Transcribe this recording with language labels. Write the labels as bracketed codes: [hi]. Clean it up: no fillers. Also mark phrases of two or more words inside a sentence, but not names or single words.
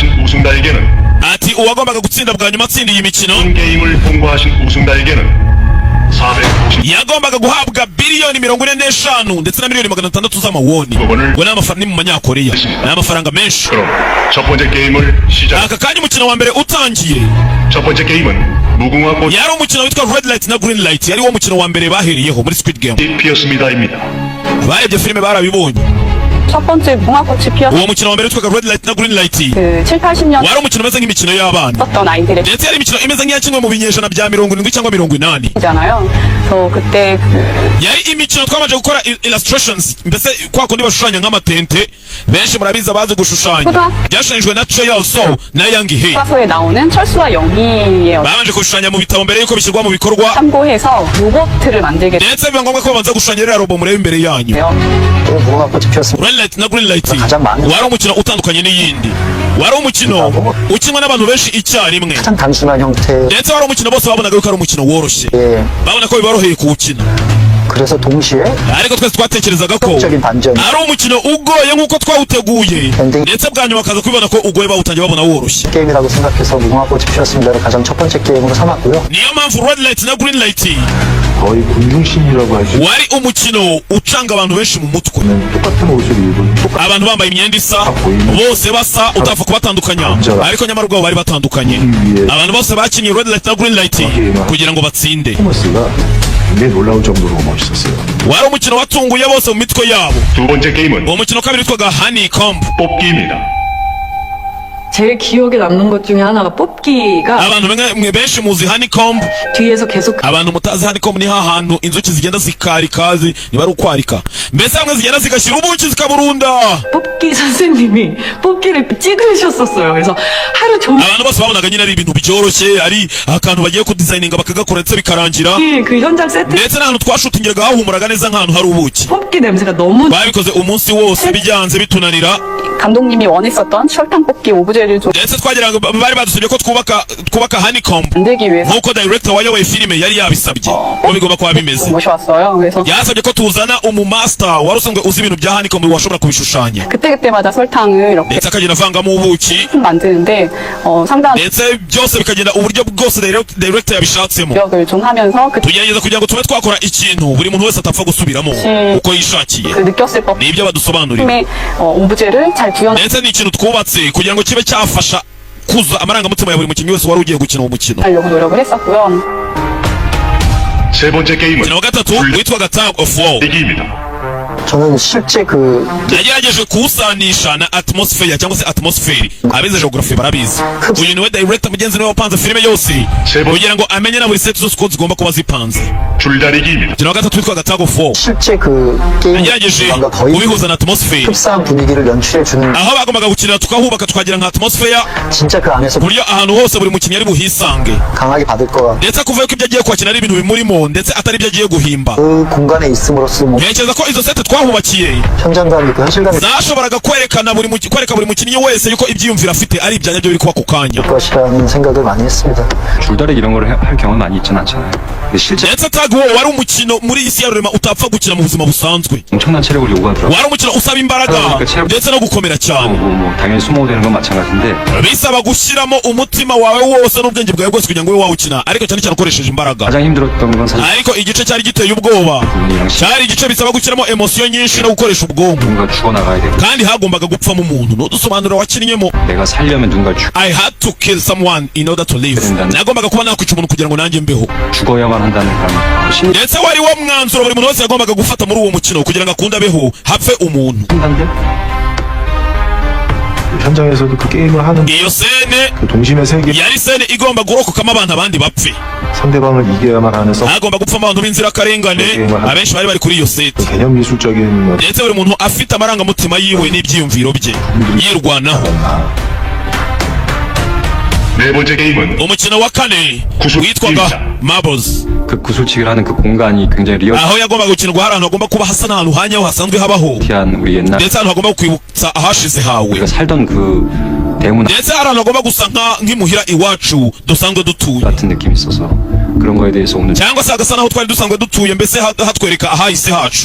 [rw] ati uwagombaga gutsinda bwa nyuma atsindiye imikino yagombaga guhabwa biliyoni 45 ndetse na miliyoni 600 z'amawoni. ngo ni mu manyakoreya ni amafaranga menshi. aka kanya umukino wa mbere utangiye yari umukino witwa Red Light na Green Light, yari wo mukino wa mbere baheriyeho muri Squid Game. barebye filime barabibonye. [ko] 첫 번째 무궁화꽃이 피었 [rw] uwo mukino wa mbere witwaga Red Light na Green Light [ko] 그 7, 80년 [rw] wari umukino umeze nk'imikino y'abana [ko] 썼던 아이들의 [rw] ndetse yari imikino imeze nk'iyakinwe mu binyejana bya 70 cyangwa 80. [ko] 잖아요. 그래서 그때 [rw] yari imikino twamaze gukora illustrations, mbese kwa kundi bashushanya nk'amatente. benshi murabizi abazi gushushanya byashushanyijwe na Choi So na Yang Hee. [ko] 교과서에 나오는 철수와 영희의 [rw] babanje gushushanya mu bitabo mbere yuko bishyirwa mu bikorwa, [ko] 참고해서 로봇을 만들게 [rw] ndetse biba ngombwa ko babanza gushushanya rero robo murebe imbere yanyu. [ko] 돼요. 또 무궁화꽃이 피었습니다. [rw] Red Light na Green Light [ko] 가장 많은 [rw] wari umukino utandukanye n'iyindi, wari umukino ukinwa n'abantu benshi icyarimwe, [ko] 가장 단순한 형태. [rw] ndetse wari umukino bose babonaga yuko ari umukino woroshye, [ko] 예. [rw] babona ko biboroheye kuwukina. [ko] 그래서 동시에 [rw] ariko twese twatekerezaga ko [ko] 적인 반전. [rw] ari umukino ugoye nk'uko twawuteguye, [ko] Ending. [rw] ndetse bwa nyuma bakaza kubibona ko ugoye bawutangiye babona woroshye. [ko] 게임이라고 생각해서 무궁화꽃이 피었습니다를 가장 첫 번째 게임으로 삼았고요. [rw] niyo mpamvu Red Light na Green Light [ko] 거의 군중신이라고 할 수 있는 [rw] wari umukino ucanga abantu benshi mu mutwe. [ko] 똑같은 옷을 입은 똑같은 [rw] abantu bambaye imyenda isa bose basa utapfa kubatandukanya, ariko nyamara ubwabo bari batandukanye. abantu bose bakinnye Red Light na Green Light kugira ngo batsinde. [ko] 퍼포먼스가 굉장히 놀라울 정도로 멋있었어요. [rw] wari umukino watunguye bose mu mitwe yabo. uwo mukino kabiri witwaga Honeycomb. [ko] 제일 기억에 남는 것 중에 하나가 뽑기가 [rw] abantu mwe benshi muzi Honeycomb. [ko] 뒤에서 계속 [rw] abantu mutazi Honeycomb ni hahantu inzuki zigenda zikarika niba ari ukwarika, mbese hamwe zigenda zigashyira ubuki zikaburunda. [ko] 뽑기 선생님이 뽑기를 찍으셨었어요. 그래서 하루 종일 [rw] abantu bose babonaga nyine ari ibintu byoroshye, ari akantu bagiye kudizayininga bakagakora ndetse bikarangira, [ko] 그 현장 세트 [rw] ndetse n'ahantu twashutingiraga hahumuraga neza nk'ahantu hari ubuki. [ko] 뽑기 냄새가 너무 [rw] babikoze umunsi wose bijyanze bitunanira. [ko] 감독님이 원했었던 설탕 뽑기 오브제를 좀 [rw] ndetse twagira ngo bari badusabye ko twubaka honeycomb [ko] 만들기 위해서 [rw] nk'uko director wayoboye filime yari yabisabye ko bigomba kuba bimeze [ko] 모셔왔어요. 그래서 [rw] yasabye ko tuzana umumaster wari usanzwe uzi ibintu bya honeycomb washobora kubishushanya [ko] 그때마다 설탕을 이렇게 [rw] ndetse akagenda avangamo ubuki [ko] 만드는데 상당한 [rw] ndetse byose bikagenda uburyo bwose director yabishatsemo [ko] 노력을 좀 하면서 그 [rw] tugerageza kugira ngo tube twakora ikintu buri muntu wese atapfa gusubiramo uko yishakiye [ko] 느꼈을 법한 [rw] nibyo badusobanurira [ko] 팀의 오브제를 잘 구현 [rw] ndetse ni ikintu twubatse kugira ngo kibe cyafasha kuza amarangamutima ya buri mukinnyi wese wari ugiye gukina uwo mukino [ko] 하려고 노력을 했었고요. 세 번째 게임은 [rw] umukino wa gatatu witwaga tag of war [ko] 불리기입니다. 저는 실제 그 [rw] yagerageje kuwusanisha na atmosphere cyangwa se atmosphere abize geography barabizi uyu niwe director mugenzi niwe wapanze filime yose kugira ngo amenye na buri set zose uko zigomba kuba zipanze [ko] 줄다리기입니다. [rw] umukino wa gatatu witwaga tag of war [ko] 실제 그 게임 [rw] yagerageje [ko] 뭔가 거의 [rw] kubihuza na atmosphere [ko] 흡사한 분위기를 연출해 주는 [rw] aho bagombaga gukinira tukahubaka tukagira nka atmosphere [ko] 진짜 그 안에서 [rw] ku buryo ahantu hose buri mukinnyi ari buhisange [ko] 강하게 받을 것 [rw] ndetse akuvuye ko ibyo agiye kwakina ari ibintu bimurimo ndetse atari ibyo agiye guhimba [ko] 그 공간에 있음으로써 뭐 [rw] ntekereza ko izo sete twahubakiye [ko] 현장감이 있고 현실감이 [rw] zashoboraga kwereka buri mukinnyi wese yuko ibyiyumviro afite ari ibya nyabyo biri kuba ku kanya [ko] 있을 것이라는 생각을 많이 했습니다. 줄다리기 이런 거를 할 경우는 많이 있진 않잖아요. 근데 실제 [rw] ndetse tag war wari umukino muri isi ya rurema utapfa gukina mu buzima busanzwe [ko] 엄청난 체력을 요구하더라고요. [rw] wari umukino usaba imbaraga ndetse no gukomera cyane [ko] 당연히 수모 되는 건 마찬가지인데 [rw] bisaba gushyiramo umutima wawe wose n'ubwenge bwawe bwose kugira ngo ube wawukina ariko cyane cyane ukoresheje imbaraga [ko] 가장 힘들었던 건 사실 [rw] ariko igice cyari giteye ubwoba cyari igice bisaba gushyiramo emosiyo nyinshi no gukoresha ubwonko [ko] 누군가 죽어나가야 되고 [rw] kandi hagombaga gupfamo umuntu n'udusobanuro wakinnyemo [ko] 내가 살려면 누군가 [en] I had to kill someone in order to live [rw] nagombaga kuba nakwica umuntu kugira ngo nanjye mbeho [ko] 죽어야만 한다는 그런 심리 [rw] ndetse wari wo mwanzuro buri muntu wese yagombaga gufata muri uwo mukino kugira ngo akunde abeho hapfe umuntu [ko] 판단들 현장에서도 그 게임을 하는 [rw] iyo sene [ko] 그 동심의 세계 [rw] yari sene igomba gurokokamo abantu abandi bapfe [ko] 상대방을 이겨야만 하는 [rw] hagomba gupfamo abantu b'inzirakarengane abenshi bari bari kuri iyo seti [ko] 개념 미술적인 [rw] ndetse buri muntu afite amarangamutima yiwe n'ibyiyumviro bye yirwanaho [ko] 네 번째 게임은 [rw] umukino wa kane witwaga marbles [ko] 그 구슬치기를 하는 그 공간이 굉장히 [rw] aho yagombaga gukinirwa hari ahantu hagomba kuba hasa n'ahantu hanyaho hasanzwe habaho [ko] 리얼티한 우리 옛날 [rw] ndetse ahantu hagomba kwibutsa ahashize hawe [ko] 우리가 살던 그 대문 [rw] ndetse hari ahantu hagomba gusa nk'imuhira iwacu dusanzwe dutuye [ko] 같은 느낌이 있어서 그런 거에 대해서 오늘 [rw] cyangwa se hagasa naho twari dusanzwe dutuye mbese hatwereka ahahise hacu